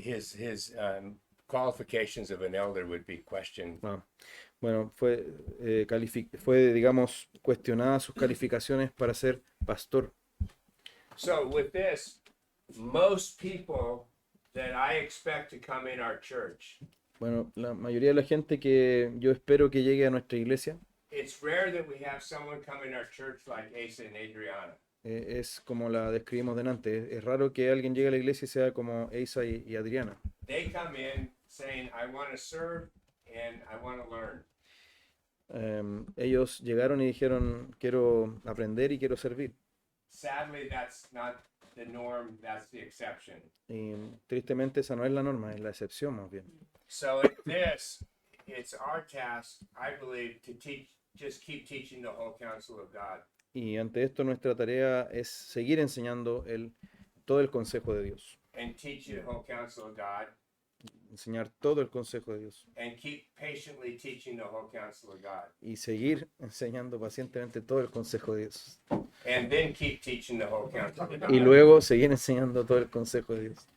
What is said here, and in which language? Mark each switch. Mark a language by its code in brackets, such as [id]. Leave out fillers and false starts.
[en] His qualifications of an elder would be questioned. [es] Bueno, fue, digamos, cuestionada sus calificaciones para ser pastor. [en] So with this, most people that I expect to come in our church, [es] Bueno, la mayoría de la gente que yo espero que llegue a nuestra iglesia, [en] it's rare that we have someone come in our church like Asa and Adriana. [es] es como la describimos delante. Es raro que alguien llegue a la iglesia y sea como Asa y Adriana. [en] They come in saying, "I want to serve and I want to learn." [es] Ellos llegaron y dijeron, quiero aprender y quiero servir. [en] sadly, that's not the norm, that's the exception. [es] Y tristemente esa no es la norma, es la excepción más bien. [en] So in this, it's our task, I believe, to teach, just keep teaching the whole counsel of God. [es] Y ante esto nuestra tarea es seguir enseñando todo el consejo de Dios. [en] And teach you the whole counsel of God. [es] Enseñar todo el consejo de Dios. [en] And keep patiently teaching the whole counsel of God. [es] Y seguir enseñando pacientemente todo el consejo de Dios. [en] And then keep teaching the whole counsel of God. [es] Y luego seguir enseñando todo el consejo de Dios.